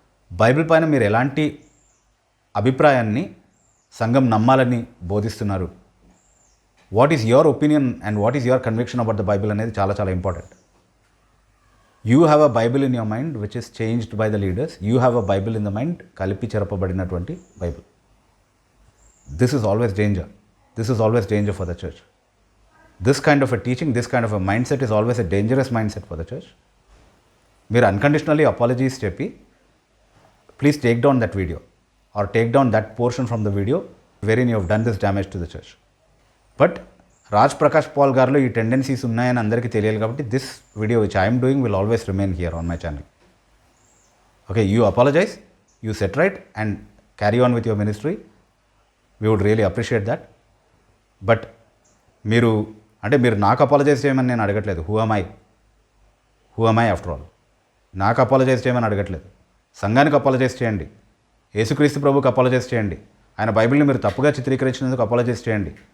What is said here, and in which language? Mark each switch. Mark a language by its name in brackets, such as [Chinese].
[Telugu] Bible పైన మీరు ఎలాంటి అభిప్రాయాన్ని సంఘం నమ్మాలని బోధిస్తున్నారు, [English] what is your opinion and what is your conviction about the Bible [Telugu] అనేది చాలా చాలా [English] Important. You have a Bible in your mind which is changed by the leaders. You have a Bible in the mind, [Telugu] కలిపి చెరపబడినటువంటి Bible. [English] This is always danger. This is always danger for the church. This kind of a teaching, this kind of a mindset is always a dangerous mindset for the church. మీరు unconditionally apologies చెప్పి please take down that video or take down that portion from the video wherein you have done this damage to the church. But Raj Prakash Paul [Telugu] గారిలో ఈ tendencies ఉన్నాయని అందరికీ తెలియాలి కాబట్టి [English] this video which I am doing will always remain here on my channel. Okay, you apologize, you set right and carry on with your ministry. We would really appreciate that. [Telugu] But మీరు నాకు apologise చేయమని నేను అడగట్లేదు. [English] Who am I after all? [Telugu] నాకు apologise చేయమని అడగట్లేదు. సంఘానికి apologise చేయండి, యేసుక్రీస్తు ప్రభుకి అపాలజైజ్ చేయండి, ఆయన బైబిల్ని మీరు తప్పుగా చిత్రీకరించినందుకు అపాలజైజ్ చేయండి.